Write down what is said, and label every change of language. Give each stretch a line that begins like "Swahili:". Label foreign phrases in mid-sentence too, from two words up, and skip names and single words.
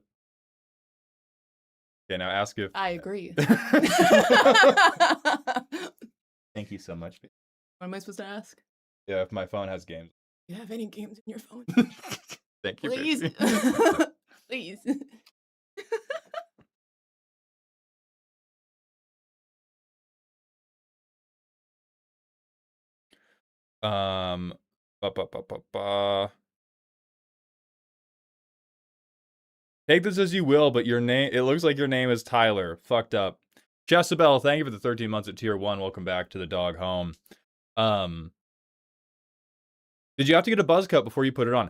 English: Okay, now ask if... I agree. Thank you so much. What am I supposed to ask? Yeah, if my phone has games. Do you have any games in your phone? Thank you, Please. baby. Please. Um, ba, ba, ba, ba, ba. Take this as you will, but your name, it looks like your name is Tyler. Fucked up. Jessabelle, thank you for the 13 months at tier 1. Welcome back to the dog home. Did you have to get a buzz cut before you put it on?